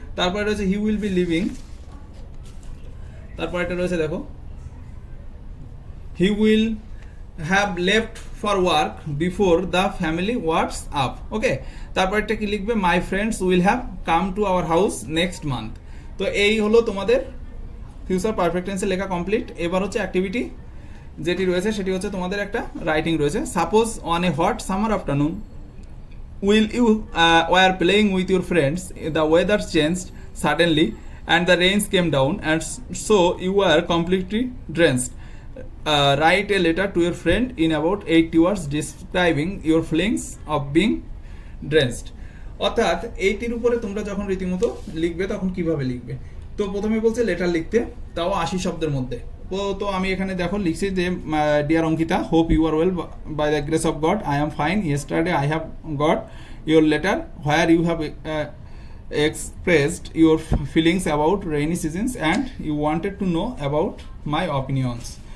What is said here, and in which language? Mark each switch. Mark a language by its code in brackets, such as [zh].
[bn] তারপরে রয়েছে [en] he will be living, [bn] তারপর এটা রয়েছে দেখো [en] He will have left for work before the family works up. Okay, [bn] তারপর একটা কি লিখবে? [en] My friends will have come to our house next month. [bn] তো এই হলো তোমাদের ফিউচার পারফেক্ট টেন্সে লেখা কমপ্লিট। এবার হচ্ছে অ্যাক্টিভিটি যেটি রয়েছে সেটি হচ্ছে তোমাদের একটা রাইটিং রয়েছে। [en] Suppose on a hot summer afternoon will you were playing with your friends, the weather changed suddenly and the rains came down and so you were completely drenched. Write a letter to your friend in about 8 words describing your feelings of being drenched. [bn] অর্থাৎ এইটির উপরে তোমরা যখন রীতিমতো লিখবে তখন কিভাবে লিখবে? তো প্রথমে বলছে লেটার লিখতে, তাও 80 শব্দের মধ্যে। তো আমি এখানে দেখো লিখছি যে [en] Dear Ankita, hope you are well by the grace of God, I am fine, yesterday I have got your letter where you have expressed your feelings about rainy seasons and you wanted to know about my opinions.